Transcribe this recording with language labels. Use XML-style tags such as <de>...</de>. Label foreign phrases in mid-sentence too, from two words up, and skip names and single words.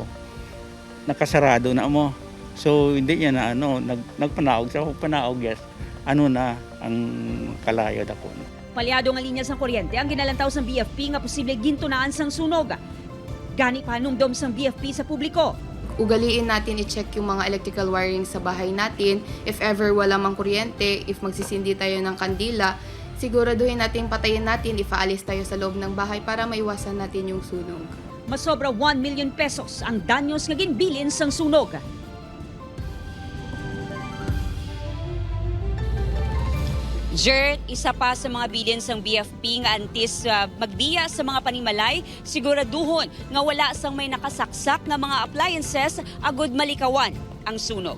<hil>Nakasarado na mo.</hil> <tl>So hindi niya na nagpanaog siya, panaog yes.</tl> <hil>Na ang kalayo dako. Palyado nga linya sang kuryente ang ginalantaw sang BFP nga posible gintunaan sang sunog. Gani panumdom sang BFP sa publiko.</hil> <tl>Ugaliin natin i-check yung mga</tl> <en>electrical wiring</en> <tl>sa bahay natin.</tl> <en>If ever</en> <tl>wala mang kuryente, if magsisindi tayo ng kandila, siguraduhin natin patayin natin, ipaalis tayo sa loob ng bahay para maiwasan natin yung sunog.</tl> <hil>Masobra 1 million pesos ang danyos nga ginbilin sang sunog. Jert, isa pa sa mga bilin sang BFP nga antis magbiya sa mga panimalay, siguraduhon nga wala sang may nakasaksak nga mga appliances agud malikawan ang sunog.</hil>